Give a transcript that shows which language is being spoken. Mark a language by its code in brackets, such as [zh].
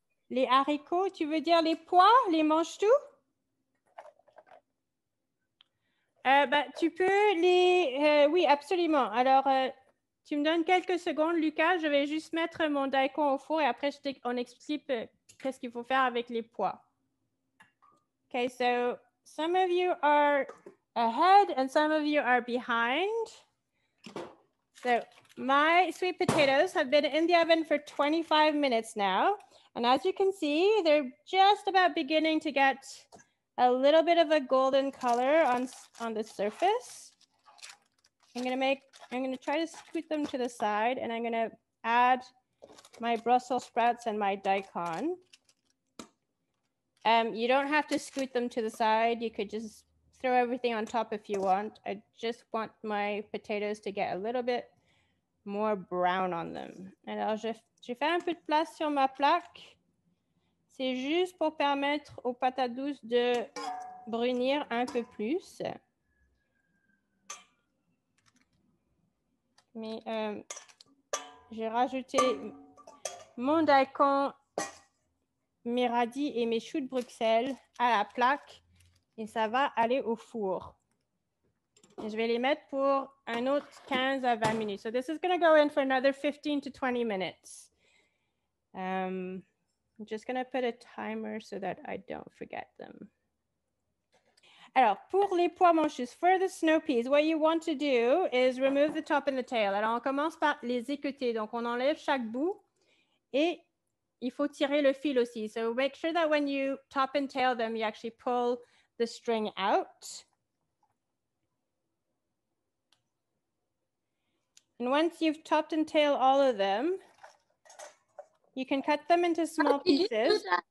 [fr] Les haricots, tu veux dire les pois, les manges-tu? Tu peux les... oui, absolument. Alors, tu me donnes quelques secondes, Lucas. Je vais juste mettre mon daikon au four et après, on explique qu'est-ce qu'il faut faire avec les pois. [en] Okay, so some of you are ahead and some of you are behind. So my sweet potatoes have been in the oven for 25 minutes now. And as you can see, they're just about beginning to get a little bit of a golden color on the surface. I'm gonna try to scoot them to the side and I'm gonna add my Brussels sprouts and my daikon. You don't have to scoot them to the side. You could just throw everything on top if you want. I just want my potatoes to get a little bit more brown on them. [fr] Alors, j'ai fait un peu de place sur ma plaque. C'est juste pour permettre aux patates douces de brunir un peu plus. Mais j'ai rajouté mon daikon, mes radis et mes choux de Bruxelles à la plaque et ça va aller au four. Et je vais les mettre pour un autre 15 à 20 minutes. [en] So this is going to go in for another 15 to 20 minutes. I'm just going to put a timer so that I don't forget them. [fr] Alors, pour les pois manchus, [en] for the snow peas, what you want to do is remove the top and the tail. [fr] Alors, on commence par les équeuter. Donc, on enlève chaque bout et il faut tirer le fil aussi. [en] So make sure that when you top and tail them, you actually pull the string out. And once you've topped and tailed all of them, you can cut them into small pieces.